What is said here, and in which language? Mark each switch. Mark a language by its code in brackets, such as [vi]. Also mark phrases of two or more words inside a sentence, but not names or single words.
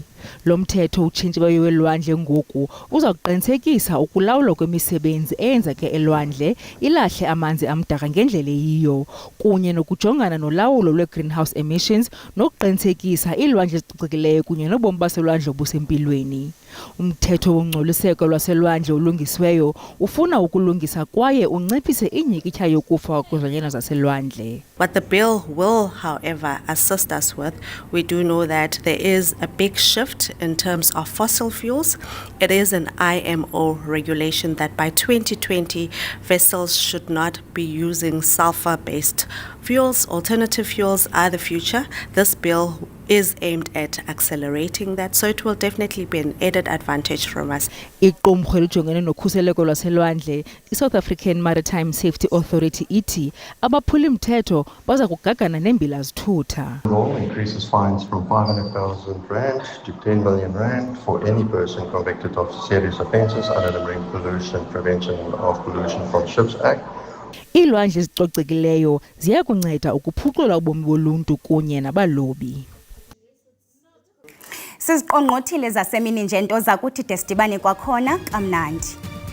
[xh] Lo mthetho utshintshiweyo welwandle ngoku uza kuqinisekisa ukulawulwa kwemisebenzi eyenzeke elwandle, ilahle amanzi amdaka ngendlela eyiyo, kunye nokujongana nolawulo [en] lwe-greenhouse emissions [xh] nokuqinisekisa ilwandle ezicocekileyo kunye nobomi baselwandle obusempilweni. Umthetho wongcoliseko lwaselwandle ulungisiweyo ufuna ukulungisa kwaye unciphise inyikitya yokufa kwezilwanyana zaselwandle. [en] What the bill will, however, assist us with, we do know that there is a big shift in terms of fossil fuels. It is an IMO regulation that by 2020, vessels should not be using sulfur-based fuels. Alternative fuels are the future. This bill is aimed at accelerating that, so it will definitely be an added advantage from us. [xh] Iqumrhu elijongene nokhuseleko lwaselwandle, iSouth African Maritime Safety Authority ithi abaphuli mthetho baza kugagana nembilazithutha. [en] The law increases fines from 500,000 rand to 10 million rand for any person convicted of serious offences under the Marine Pollution Prevention of Pollution from Ships Act. [xh] Ilwandle ezicocekileyo ziya kunceda ukuphucula ubomi boluntu kunye nabalobi. Siziqongqothile zasemini nje nto zakuthi desidibane kwakhona kamnandi.